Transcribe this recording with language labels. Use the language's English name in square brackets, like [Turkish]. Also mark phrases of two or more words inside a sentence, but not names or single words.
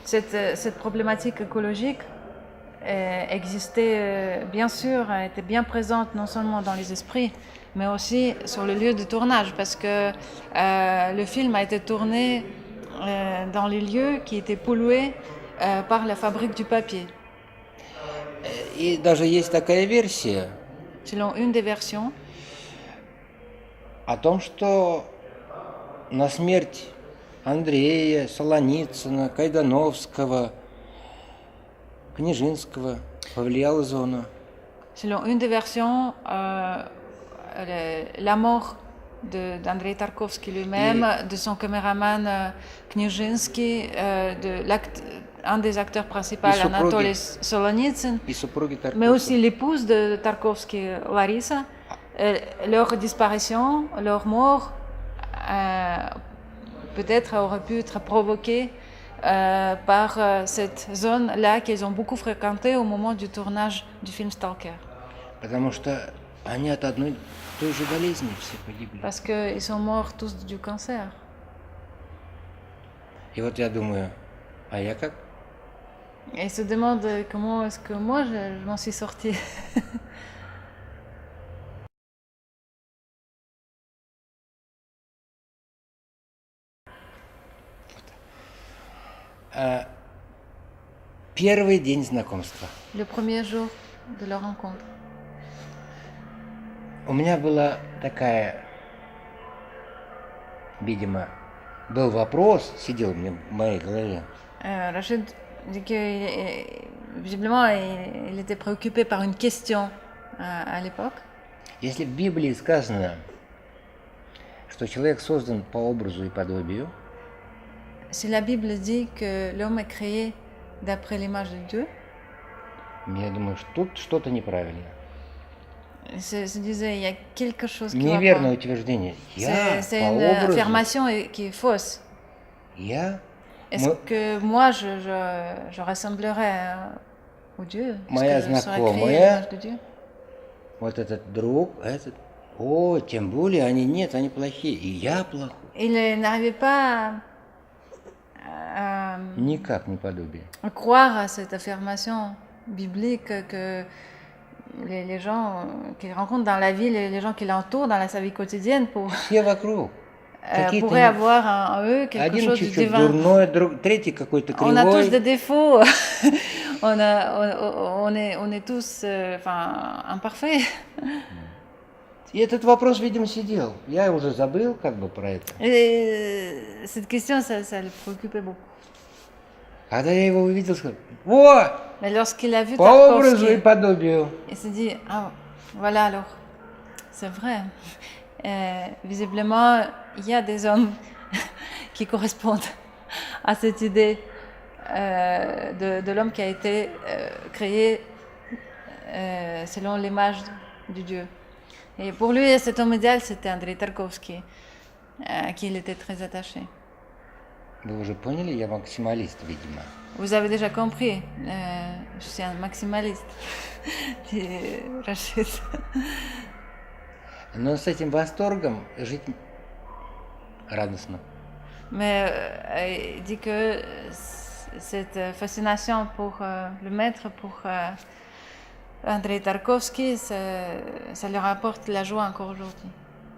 [French] Cette problématique écologique existait bien sûr, était bien présente non seulement dans les esprits, mais aussi sur le lieu de tournage, parce que le film a été tourné dans les lieux qui étaient pollués par la fabrique du papier. [Russian] И даже есть такая версия [French] Selon une des versions, [Russian] о том, что на смерть Андрея, Солоницына, Кайдановского, Книжинского повлияла зона. [French] selon une des versions, la mort d'Andrei Tarkovsky lui-même, de son caméraman Knijinsky, un des acteurs principaux, Anatoly Solonitsyn, [Russian] И супруги [French] mais [Russian] Тарковского. [French] aussi l'épouse de Tarkovsky, Larissa, leur disparition, leur mort, peut-être aurait pu être provoquée par cette zone-là qu'ils ont beaucoup fréquentée au moment du tournage du film Stalker. [Russian] Потому что они от одной и той же болезни все погибли. [French] Parce qu'ils sont morts tous du cancer. [Russian] И вот я думаю, а я как? [French] Et ils se demandent comment est-ce que moi je m'en suis sortie. [Russian] Первый день знакомства. [French] Le premier jour de leur rencontre. [Russian] У меня была такая, видимо, был вопрос, сидел мне в моей голове. [French] Rachid dit que visiblement il était préoccupé par une question à l'époque. [Russian] Если в Библии сказано, что человек создан по образу и подобию, [French] Si la Bible dit que l'homme est créé d'après l'image de Dieu, [Russian] я думаю, что тут что-то неправильно. [French] se disait il y a quelque chose qui va [Russian] Неверное [French] pas. [Russian] утверждение. Я [French] C'est [Russian] по [French] une [Russian] образу, [French] affirmation qui est fausse. [Russian] я, [French] Est-ce Moi- que moi je ressemblerais au Dieu? Est-ce [Russian] Моя [French] que je serais créé à [Russian] знакомая. [French] l'image de Dieu? [Russian] вот этот друг, этот, о, тем более они нет, они плохие, и я плохой. [French] Il n'arrivait pas à [Russian] Никак не подобие. [French] croire à cette affirmation biblique que les gens qu'il rencontre dans la vie, les gens qui l'entourent dans sa vie quotidienne, [Russian] Все вокруг. Какие-то [French] pourraient avoir en eux quelque [Russian] один [French] chose de [Russian] чуть-чуть [French] divin. [Russian] дурной, третий какой-то [French] On a tous [Russian] кривой. [French] des défauts, on est tous imparfaits. [Russian] И этот вопрос, видимо, сидел. Я уже забыл как бы про это. [French] Et cette question, ça le préoccupait beaucoup. [Russian] Когда я его увидел, сказал, о, [French] Mais lorsqu'il a vu [Russian] по образу и [French] Tarkovsky, [Russian] подобию. [French] il s'est dit, ah, voilà alors, c'est vrai. Visiblement, il y a des hommes qui correspondent à cette idée de l'homme qui a été créé selon l'image du Dieu. Et pour lui, cet homme idéal, c'était Andrei Tarkovsky, à qui il était très attaché. [Russian] Вы уже поняли, я максималист, видимо. [French] Vous avez déjà compris, je suis un maximaliste, dit Rachid. [Russian] Но с этим восторгом жить радостно. [French] Mais il dit que cette fascination pour le maître, pour Andrei Tarkovsky, ça lui rapporte la joie encore aujourd'hui.